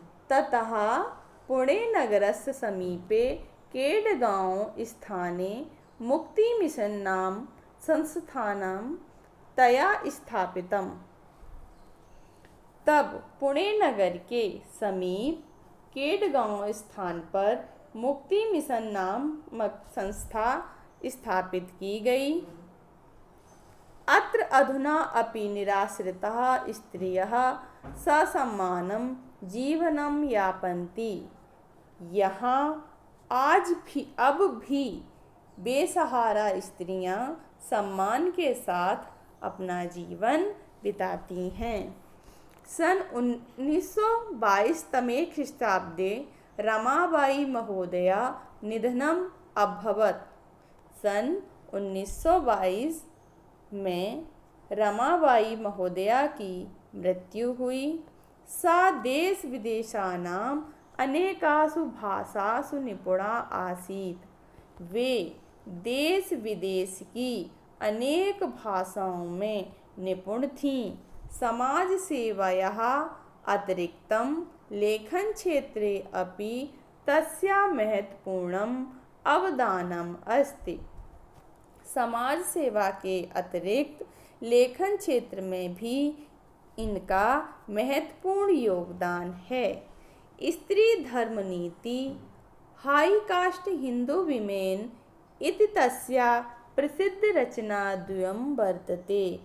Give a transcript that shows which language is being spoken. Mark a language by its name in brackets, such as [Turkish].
[Sanskrit] ततः पुणे नगरस्य समीपे केडगांव स्थाने मुक्ति मिशन नाम संस्थानं तया स्थापितम्। [Hindi] तब पुणे नगर के समीप केडगांव स्थान पर मुक्ति मिशन नामक संस्था स्थापित की गई। [Sanskrit] अत्र अधुना अपि निराश्रिताः स्त्रियः ससम्मानं जीवनं यापन्ति। [Hindi] यहाँ अब भी बेसहारा स्त्रियां सम्मान के साथ अपना जीवन बिताती हैं। [Sanskrit] सन 1922 तमे ख्रीष्टाब्दे रमाबाई महोदया निधनम अभवत्। [Hindi] सन 1922 में रमाबाई महोदया की मृत्यु हुई। [Sanskrit] सा देश विदेशानाम् अनेकासु भाषासु निपुणा आसीत्। [Hindi] वे देश विदेश की अनेक भाषाओं में निपुण थीं। [Sanskrit] समाज सेवायाः अतिरिक्तं लेखन क्षेत्रे अपि तस्याः महत्वपूर्णम् अवदानम् अस्ति। [Hindi] समाज सेवा के अतिरिक्त लेखन क्षेत्र में भी इनका महत्वपूर्ण योगदान है। [Sanskrit] स्त्री धर्म नीति हाई कास्ट हिंदू विमेन इति तस्याः प्रसिद्ध रचना द्वयं वर्तते।